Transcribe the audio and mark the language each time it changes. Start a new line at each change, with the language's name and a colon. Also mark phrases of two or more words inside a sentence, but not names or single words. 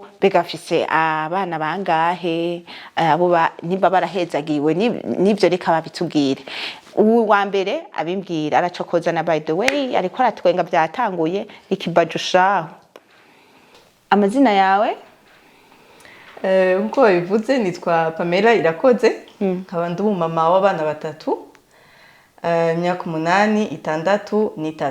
Rundi: Bega afise abana bangahe, abo niba barahezagiwe nivyo reka babitubwire. Ubu wa mbere abimbwira aracokoza na
English: by the way
Rundi: ariko aratwenga byatanguye ikibajushaho. Amazina yawe? Nkuko bivuze nitwa Pamela Irakoze, nkaba ndi umumama w'abana batatu, imyaka 8, 6, n'3.